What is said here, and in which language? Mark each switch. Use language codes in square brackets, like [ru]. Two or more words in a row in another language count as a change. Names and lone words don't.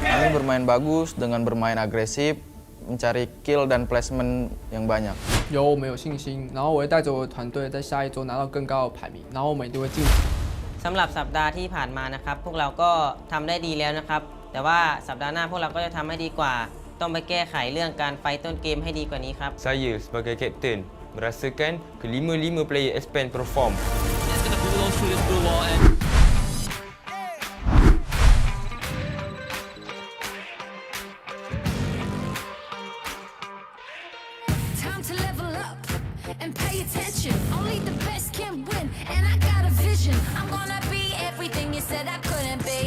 [id] bermain bagus dengan bermain agresif, mencari kill dan placement yang banyak。 [zh] 有我们有信心，然后我会带着我的团队在下一周拿到更高的排名，然后我们一定会晋级。 [th] สำหรับสัปดาห์ที่ผ่านมานะครับพวกเราก็ทำได้ดีแล้วนะครับแต่ว่าสัปดาห์หน้าพวกเราก็จะทำให้ดีกว่าต้องไปแก้ไขเรื่องการไฟต้นเกมให้ดีกว่านี้ครับ [id] Saya sebagai kapten merasakan kelima-lima player expand perform. [en] Time to level up and pay attention. Only the best can win, and I got a vision. I'm gonna be everything you said I couldn't be.